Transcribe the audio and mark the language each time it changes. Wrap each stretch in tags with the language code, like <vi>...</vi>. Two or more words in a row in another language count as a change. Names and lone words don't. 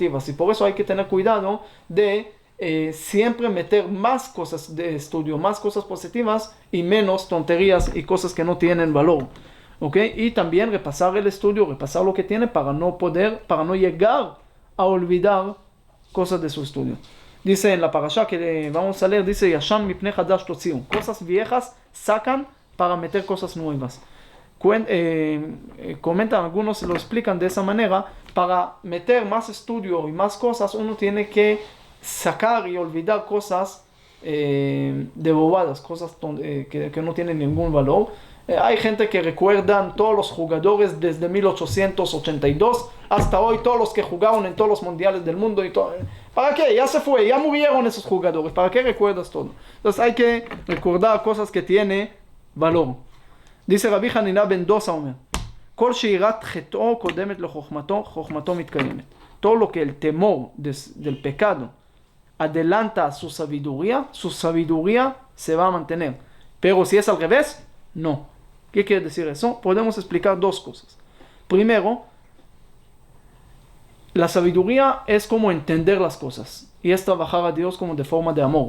<es>Y por eso hay que tener cuidado de siempre meter más cosas de estudio, más cosas positivas y menos tonterías y cosas que no tienen valor. ¿Ok? Y también repasar el estudio, repasar lo que tiene para no llegar a olvidar cosas de su estudio. Dice en la parasha que vamos a leer, dice</es> <he>ישן מפני חדש תוציאו.</he> <es>Cosas viejas sacan para meter cosas nuevas. Comentan algunos, lo explican de esa manera. Para meter más estudio y más cosas, uno tiene que sacar y olvidar cosas de bobadas, cosas que no tienen ningún valor. Hay gente que recuerdan todos los jugadores desde 1882 hasta hoy, todos los que jugaron en todos los mundiales del mundo y todo. ¿Para qué? Ya se fue, ya murieron esos jugadores. ¿Para qué recuerdas todo? Entonces hay que recordar cosas que tienen valor.</es> <he>Dice Rabbi Hanina ben Dosa, כל שירת חטאו קודמת לחוכמתו, חוכמתו מתקיימת.</he> <es>Todo lo que el temor del pecado adelanta a su sabiduría se va a mantener. Pero si es al revés, no. ¿Qué quiere decir eso? Podemos explicar 2 cosas. Primero, la sabiduría es como entender las cosas y es trabajar a Dios como de forma de amor.</es>